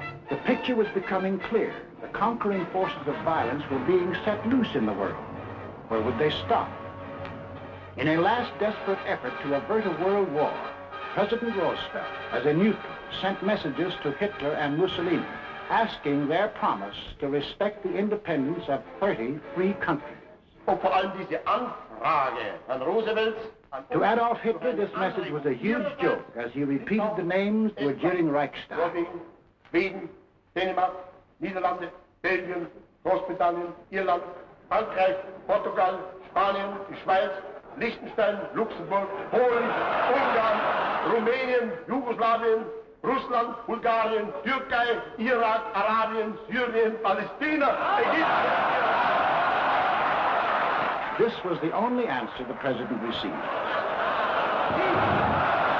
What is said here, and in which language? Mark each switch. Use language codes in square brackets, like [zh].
[en] the picture was becoming clear. The conquering forces of violence were being set loose in the world. Where would they stop? In a last desperate effort to avert a world war, President Roosevelt, as a neutral, sent messages to Hitler and Mussolini, asking their promise to respect the independence of 30 free countries. [de] Vor allem diese Anfrage von Roosevelts. [en] To Adolf Hitler, this message was a huge joke as he repeated the names to a jeering Reichstag. [de] Schweden, Dänemark, Niederlande, Belgien, Großbritannien, Irland, Frankreich, Portugal, Spanien, die Schweiz, Liechtenstein, Luxemburg, Polen, Ungarn, Rumänien, Jugoslawien, Russland, Bulgarien, Türkei, Irak, Arabien, Syrien, Palästina, Ägypten. [en] This was the only answer the president received.